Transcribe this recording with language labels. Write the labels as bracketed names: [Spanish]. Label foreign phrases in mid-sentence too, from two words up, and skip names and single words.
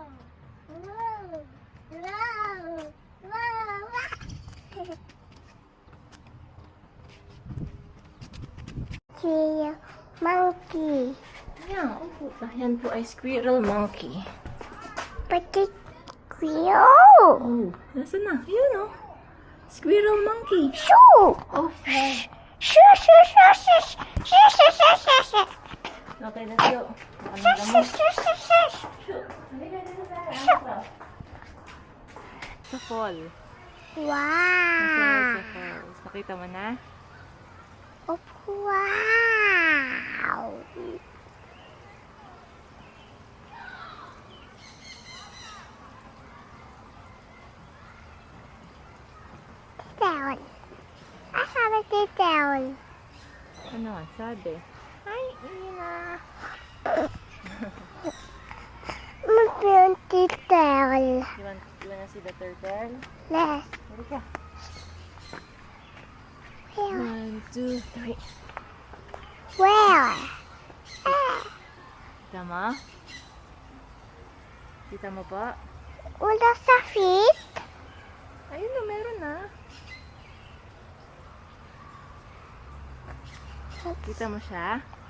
[English] Wow. Wow. Wow. See monkey. [Filipino] Yan. Opo. Yan po ay [English] squirrel monkey. [Filipino] Pati squirrel. Oh. Nasaan na? Yun oh. [English] Squirrel monkey. Shoo. Oh, fly. Shoo, shoo, shoo, shoo, shoo, shoo, shoo, shoo, shoo. Okay, let's go. Shoo, shoo, shoo, shoo, shoo. [Filipino] Sa fall. [English] Wow. [Filipino] Sa falls. Nakita mo na? [English] Oh, wow. Down. [Filipino] Asan na si down? Ano nga sabi? Hi, Ina. Mag-beauty down. [English] You wanna see the turtle? Yes. [Filipino] Dali ka. [English] Where? 1, 2, 3. Where? [Filipino] Kita mo? Kita mo po? Wala sa feet? Ayun na, meron na. Kita mo siya?